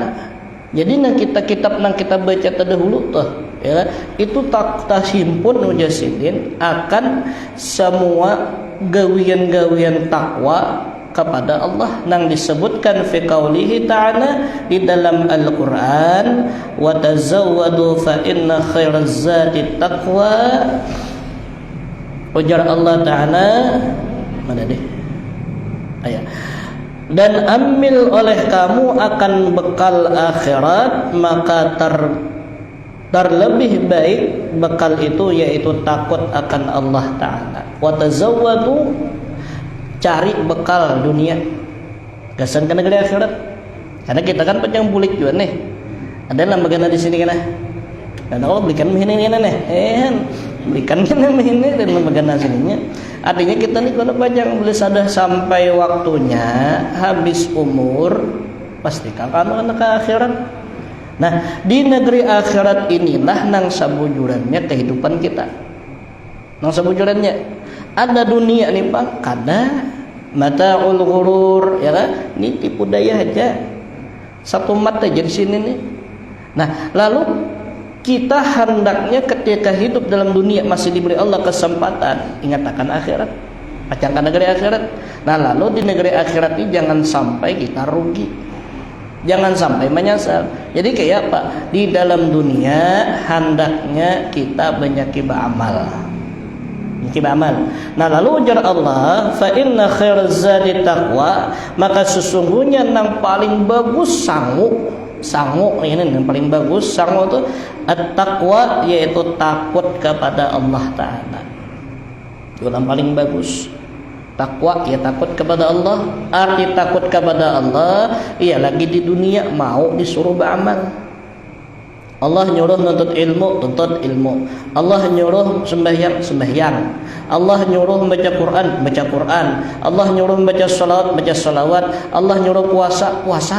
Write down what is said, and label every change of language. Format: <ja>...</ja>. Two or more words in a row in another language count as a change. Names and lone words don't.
<bjn>Jadi nang kita kitab nang kita baca terdahulu tuh, ya, itu tak himpun mujasidin akan semua gawian-gawian takwa kepada Allah nang disebutkan</bjn> <ar>fi qaulihi ta'ala</ar> <bjn>di dalam Al-Qur'an,</bjn> <ar>wa tazawwadu fa inna khairaz zadi taqwa.</ar> <bjn>Ujar Allah Ta'ala, mana deh ayat, dan ambil oleh kamu akan bekal akhirat, maka terlebih baik bekal itu yaitu takut akan Allah Ta'ala.</bjn> <ar>Wa tazawwadu,</ar> <bjn>cari bekal dunia, gasan ke negeri akhirat. Karena kita kan panjang bulik juga nih, ada lembaga di sini kan. Dan Allah belikan ini nih, berikan kita ini dan lembaga sininya. Artinya kita nih kalau panjang boleh sadar sampai waktunya habis umur pasti akan ke akhirat. Nah di negeri akhirat inilah nang sabujurannya kehidupan kita. Nang sabujurannya ada dunia nih Pak, kada</bjn> <ar>mataul ghurur,</ar> <bjn>ya kan? Ini tipu daya aja. Satu mata aja di sini nih. Nah lalu kita hendaknya ketika hidup dalam dunia masih diberi Allah kesempatan, ingat akan akhirat, pacangkan negeri akhirat. Nah lalu di negeri akhirat ini jangan sampai kita rugi, jangan sampai menyesal. Jadi kayak apa? Di dalam dunia hendaknya kita banyak beramal. Nah lalu ujar Allah,</bjn> <ar>fa inna khairaz zadi taqwa,</ar> <bjn>maka sesungguhnya yang paling bagus sangu ini yang paling bagus sangu itu at-taqwa, yaitu takut kepada Allah Ta'ala. Itu yang paling bagus. Takwa ya takut kepada Allah. Arti takut kepada Allah ya lagi di dunia mau disuruh beramal. Allah nyuruh nuntut ilmu, tuntut ilmu. Allah nyuruh sembahyang, sembahyang. Allah nyuruh baca Quran, baca Quran. Allah nyuruh baca salawat, baca salawat. Allah nyuruh puasa, puasa.</bjn>